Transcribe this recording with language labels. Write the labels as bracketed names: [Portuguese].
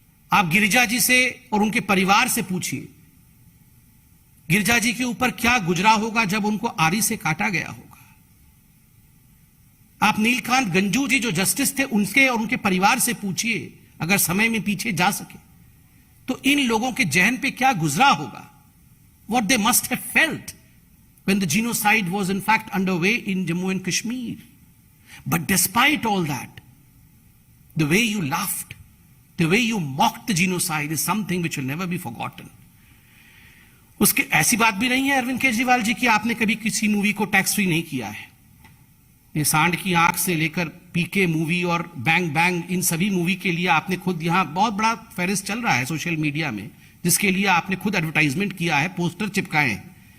[Hindi] आप गिरिजा जी से और उनके परिवार से पूछिए गिरिजा जी के ऊपर क्या गुजरा होगा जब उनको आरी से काटा गया होगा। आप नीलकांत गंजू जी जो जस्टिस थे उनके और उनके परिवार से पूछिए अगर समय में पीछे जा सके तो इन लोगों के जहन पे क्या गुजरा होगा। [English] What they must have felt when the genocide was in fact underway in Jammu and Kashmir. But despite all that, the way you laughed, the way you mocked the genocide is something which will never be forgotten. [Hindi] उसके ऐसी बात भी नहीं है अरविंद केजरीवाल जी की आपने कभी किसी मूवी को टैक्स फ्री नहीं किया है। ये सांड की आंख से लेकर पीके मूवी और बैंग बैंग इन सभी मूवी के लिए आपने खुद यहां बहुत बड़ा फेरिस चल रहा है सोशल मीडिया में जिसके लिए आपने खुद एडवर्टाइजमेंट किया है, पोस्टर चिपकाए हैं।